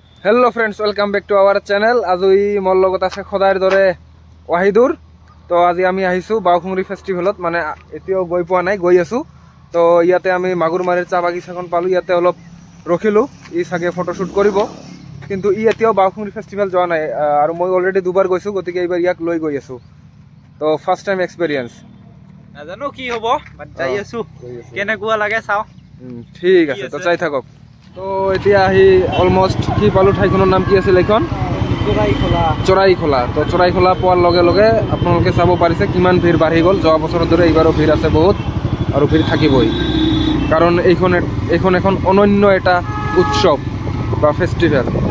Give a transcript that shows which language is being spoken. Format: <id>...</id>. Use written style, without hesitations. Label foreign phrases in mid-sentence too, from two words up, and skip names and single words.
<en>Hello friends, welcome back to our channel.</en> <as>আজি মোৰ লগত আছে সদায়ৰ দৰে ৱাহিদুৰ। তো আজি আমি আহিছোঁ বাওখুংগ্ৰী ফেষ্টিভেলত, মানে এতিয়াও গৈ পোৱা নাই, গৈ আছোঁ। তো ইয়াতে আমি মাগুৰমাৰীৰ চাহ বাগিচাখন পালোঁ। ইয়াতে অলপ ৰখিলোঁ, ই সাগে ফটোশ্বুট কৰিব, কিন্তু ই এতিয়াও বাওখুংগ্ৰী ফেষ্টিভেল যোৱা নাই আৰু মই অলৰেডী দুবাৰ গৈছোঁ, গতিকে এবাৰ ইয়াক লৈ গৈ আছোঁ।</as> <en>तो first time experience</en> <as>নাজানো কি হ'ব, বাট যাই আছোঁ কেনেকুৱা লাগে চাওঁ। ঠিক আছে, তো চাই থাকক। তো এতিয়া আহি অলমোস্ট কি পালো, ঠাইখনৰ নাম কি আছিল এইখন? চৰাইখোলা। তো চৰাইখোলা পোৱাৰ লগে লগে আপোনালোকে চাব পাৰিছে কিমান ভিৰ বাঢ়ি গ'ল। যোৱা বছৰৰ দৰে এইবাৰো ভিৰ আছে বহুত, আৰু ভিৰ থাকিবই, কাৰণ এইখন এখন অনন্য এটা উৎসৱ বা ফেষ্টিভেল।</as>